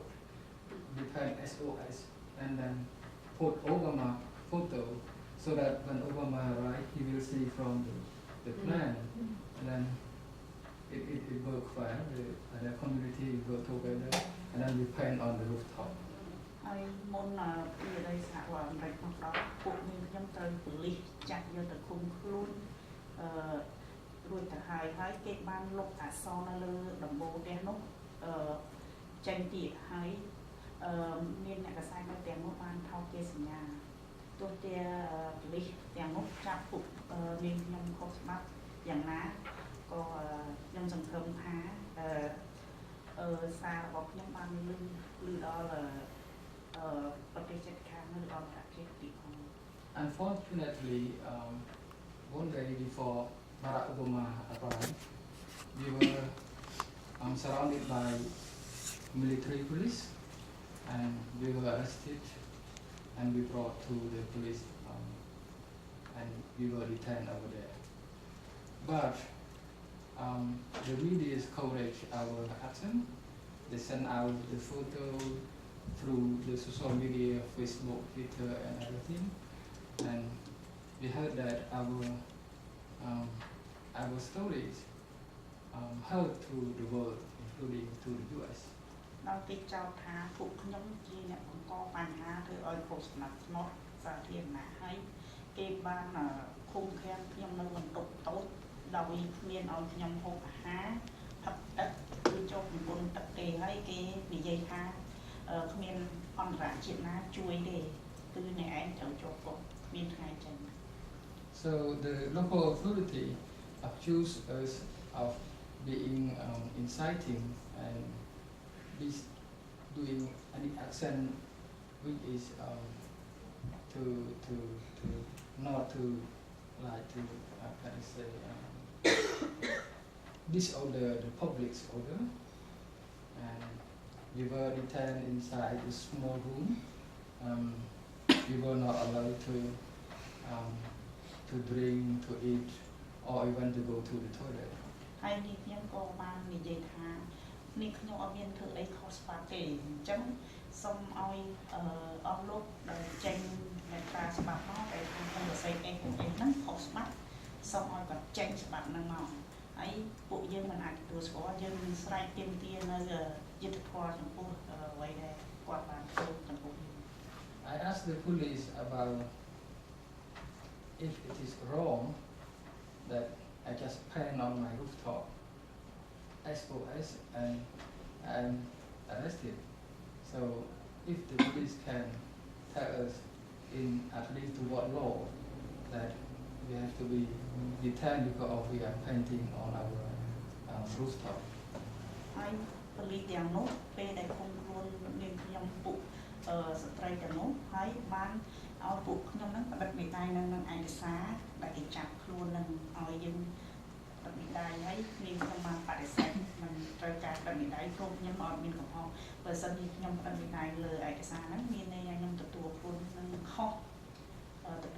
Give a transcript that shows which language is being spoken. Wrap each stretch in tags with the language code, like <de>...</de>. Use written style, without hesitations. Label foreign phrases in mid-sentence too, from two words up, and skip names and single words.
<en>We planned SOS and then put Obama photo so that when Obama arrives, he will see from the plan, and then it worked fine. The community worked together, and then we paint on the rooftop.</en> <km>ហើយមុនពីដីសហរដ្ឋអាមេរិកមកដល់ពួកយើងខ្ញុំត្រូវប៉ូលីសចាប់យកទៅឃុំ ខ្លួនរួចទៅហើយគេបានលុបអក្សរនៅលើដំបូលផ្ទះនោះចេញទៀតហើយមានអ្នកកសែតនៅទាំងនោះបានថតជាសញ្ញាទោះជាប៉ូលីសទាំងនោះចាប់ពួកមានខ្ញុំខុសច្បាប់យ៉ាងណាក៏ខ្ញុំសង្ឃឹមថាសាររបស់ខ្ញុំបានលឺដល់ប្រទេសជិតខាងនៅអន្តរជាតិទីផង</km> <en>Unfortunately, one day before Barack Obama arrived, we were surrounded by military police, and we were arrested, and we brought to the police, and we were detained over there. But the media coverage our action. They sent out the photo through the social media, Facebook, Twitter, and everything. And we heard that our stories heard to the world, including to the US.</en> <km>ដល់គេចោទថាពួកខ្ញុំជាអ្នកបង្កបញ្ហាធ្វើឲ្យគ្រោះថ្នាក់ស្នត់សាធារណៈហើយគេបានឃុំឃាំងខ្ញុំនៅបន្ទប់តូចដោយគ្មានឲ្យខ្ញុំហូបអាហារផឹកទឹកឬចុះនិមន្តទឹកទេហើយគេនិយាយថាគ្មានអន្តរជាតិណាជួយទេគឺអ្នកឯងត្រូវជាប់គុកគ្មានថ្ងៃចេញ</km> <en>So the local authority accused us of being inciting and doing any action which is to not to like to how can I say this order, the public's order, and we were detained inside a small room. We were not allowed to drink, to eat, or even to go to the toilet.</en> <km>ហើយនេះខ្ញុំក៏បាននិយាយថានេះខ្ញុំអត់មានធ្វើអីខុសច្បាប់ទេអញ្ចឹងសូមឲ្យអស់លោកដែលចេញអ្នកប្រាច្បាប់មកតែខាងក្នុងប្រសិទ្ធអីហ្នឹងខុសច្បាប់សូមឲ្យគាត់ចេញច្បាប់ហ្នឹងមកហើយពួកយើងមិនអាចទទួលស្គាល់យើងនឹងស្រែកទាមទារនៅយុត្តិធម៌ចំពោះអ្វីដែលគាត់បានធ្វើចំពោះយើង</km> <en>I asked the police about if it is wrong that I just pan on my rooftop SOS and I'm arrested. So if the police can tell us in at least to what law that we have to be detained because we are painting on our rooftop.</en> <km>ហើយប៉ូលីសទាំងនោះពេលដែលឃុំខ្លួននាងខ្ញុំពួកស្ត្រីទាំងនោះហើយបានឲ្យពួកខ្ញុំហ្នឹងបដិមេដៃនៅនឹងឯកសារដែលគេចាប់ខ្លួននឹងឲ្យយើងបដិមេដៃហើយនាងខ្ញុំបានបដិសេ ធមិនត្រូវការបដិមេដៃព្រោះខ្ញុំអត់មានកំហុសបើសិនជាខ្ញុំបដិមេដៃលើឯកសារហ្នឹងមានន័យថាខ្ញុំទទួលខ្លួននឹងខុសទទួល</km>